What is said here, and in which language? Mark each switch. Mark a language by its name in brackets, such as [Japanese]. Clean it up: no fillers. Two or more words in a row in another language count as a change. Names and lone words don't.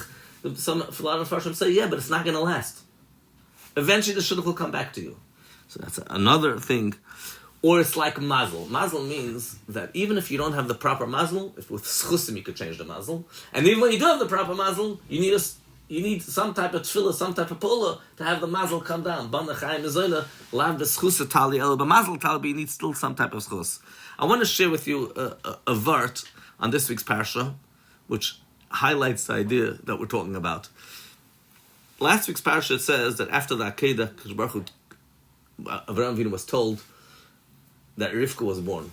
[English] A lot of Mefarshim say, but it's not going to last. Eventually the Shidduch will come back to you. So that's another thing. Or it's like mazel. Mazel means that even if you don't have the proper mazel, if with schusim you could change the mazel, and even when you do have the proper mazel, you need some type of tefillah, some type of pula to have the mazel come down. [Aramaic] Ban l'chaim mezoyla, lav b'schus tali elo b'mazel tali, [English] but you need still some type of schus. I want to share with you a vart on this week's parsha, which highlights the idea that we're talking about. Last week's parsha says that after the Akedah, [Hebrew] Kadosh Baruch Hu, [English] Avraham Avinu was told that Rivka was born.